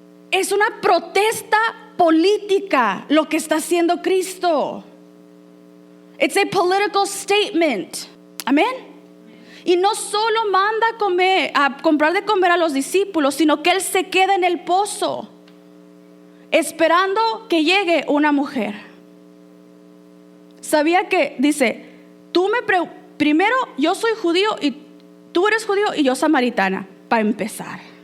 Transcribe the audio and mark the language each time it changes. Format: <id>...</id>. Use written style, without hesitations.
<es>Es una protesta política lo que está haciendo Cristo.</es> <en>It's a political statement.</en> <es>Amén. Y no solo manda a comprar de comer a los discípulos, sino que Él se queda en el pozo esperando que llegue una mujer. Sabía que, dice, primero yo soy judío y tú eres judío y yo samaritana, para empezar.</es>